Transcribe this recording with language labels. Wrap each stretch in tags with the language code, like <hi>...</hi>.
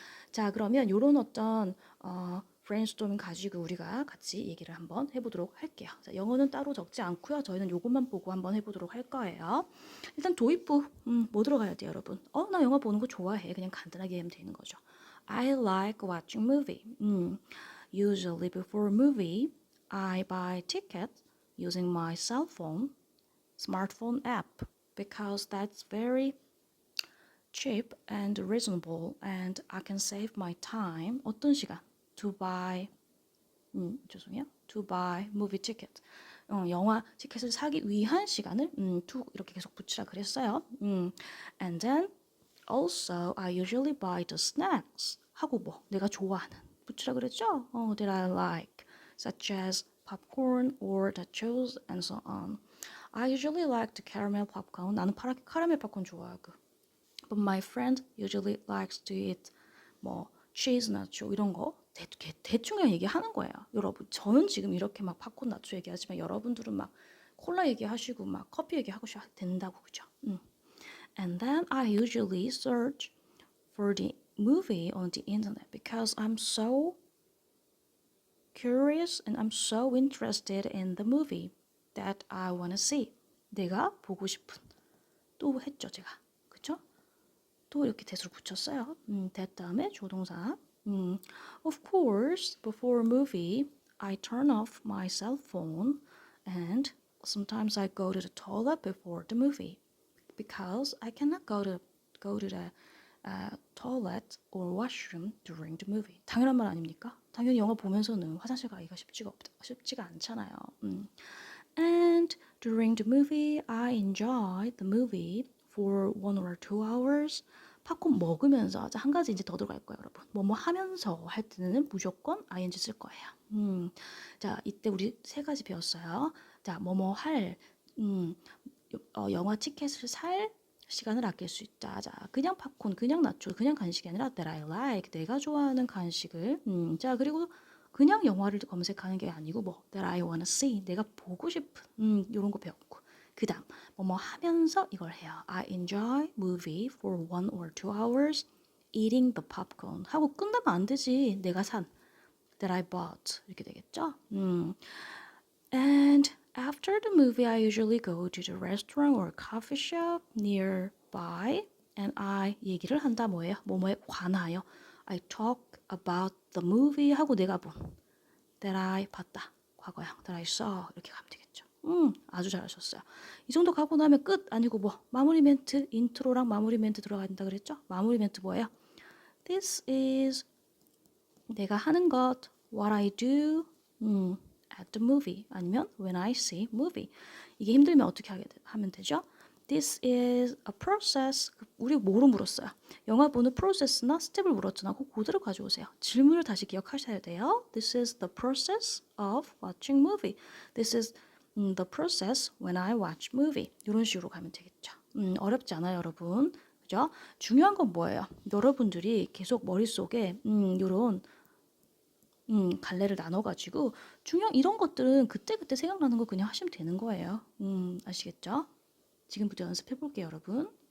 <ko>자, 그러면 이런 어떤 브레인스토밍 가지고 우리가 같이 얘기를 한번 해보도록 할게요. 자, 영어는 따로 적지 않고요. 저희는 요것만 보고 한번 해보도록 할 거예요. 일단 도입부 뭐 들어가야 돼요, 여러분? 나 영화 보는 거 좋아해. 그냥 간단하게 하면 되는 거죠.</ko> <en>I like watching movie. Usually before a movie, I buy tickets using my cell phone, smartphone app because that's very cheap and reasonable and I can save my time.</en> <ko>어떤 시간?</ko> <en>To buy</en> <ko>죄송해요.</ko> <en>To buy movie ticket.</en> <ko>영화 티켓을 사기 위한 시간을 to 이렇게 계속 붙이라 그랬어요.</ko> <en>And then also I usually buy the snacks.</en> <ko>하고 뭐 내가 좋아하는 붙이라 그랬죠?</ko> <en>That I like, such as popcorn or nachos and so on. I usually like the caramel popcorn.</en> <ko>나는 카라멜 팝콘 좋아하고.</ko> <en>But my friend usually likes to eat 뭐 cheese nacho</en> <ko>이런 거 대충 그냥 얘기하는 거예요. 여러분 저는 지금 이렇게 막 팝콘 나초 얘기하지만 여러분들은 막 콜라 얘기하시고 막 커피 얘기하고 된다고 그죠?</ko> <en>And then I usually search for the movie on the internet because I'm so curious and I'm so interested in the movie that I wanna see.</en> <ko>내가 보고 싶은 또 했죠 제가 그쵸? 또 이렇게 대수를 붙였어요. that 다음에 조동사.</ko> <en>Of course, before a movie, I turn off my cell phone and sometimes I go to the toilet before the movie because I cannot go to the toilet or washroom during the movie.</en> <ko>당연한 말 아닙니까? 당연히 영화 보면서는 화장실 가기가 쉽지가 않잖아요.</ko> <en>And during the movie, I enjoy the movie for 1 or 2 hours.</en> <ko>팝콘 먹으면서 한 가지 이제 더 들어갈 거예요, 여러분. 뭐뭐 하면서 할 때는 무조건 ing 쓸 거예요. 자, 이때 우리 3가지 배웠어요. 자, 뭐뭐 할, 영화 티켓을 살 시간을 아낄 수 있다. 자, 그냥 팝콘, 그냥 나초, 그냥 간식이 아니라</ko> <en>that I like,</en> <ko>내가 좋아하는 간식을. 자, 그리고 그냥 영화를 검색하는 게 아니고 뭐</ko> <en>that I wanna see,</en> <ko>내가 보고 싶은 이런 거 배웠고 그 다음 뭐뭐 하면서 이걸 해요.</ko> <en>I enjoy movie for 1 or 2 hours eating the popcorn</en> <ko>하고 끝나면 안 되지. 내가 산</ko> <en>that I bought</en> <ko>이렇게 되겠죠.</ko> <en>And after the movie I usually go to the restaurant or coffee shop nearby and I</en> <ko>얘기를 한다 뭐예요? 뭐뭐에 관하여</ko> <en>I talk about the movie</en> <ko>하고 내가 본 that I 봤다. 과거형 that I saw 이렇게 가면 되겠죠. 아주 잘하셨어요. 이 정도 가고 나면 끝 아니고 뭐 마무리 멘트 인트로랑 마무리 멘트 들어간다 그랬죠? 마무리 멘트 뭐예요?</ko> <en>This is</en> <ko>내가 하는 것.</ko> <en>What I do at the movie. 아니면 when I see movie.</en> <ko>이게 힘들면 어떻게 하면 되죠?</ko> <en>This is a process.</en> <ko>우리 뭐로 물었어요? 영화 보는 프로세스나 스텝을 물었잖아. 그대로 가져오세요. 질문을 다시 기억하셔야 돼요.</ko> <en>This is the process of watching movie. This is the process when I watch movie.</en> <ko>이런 식으로 가면 되겠죠. 어렵지 않아요, 여러분. 그죠? 중요한 건 뭐예요? 여러분들이 계속 머릿속에 이런 갈래를 나눠가지고 이런 것들은 그때그때 생각나는 거 그냥 하시면 되는 거예요. 아시겠죠? 지금부터 연습해 볼게요, 여러분.</ko>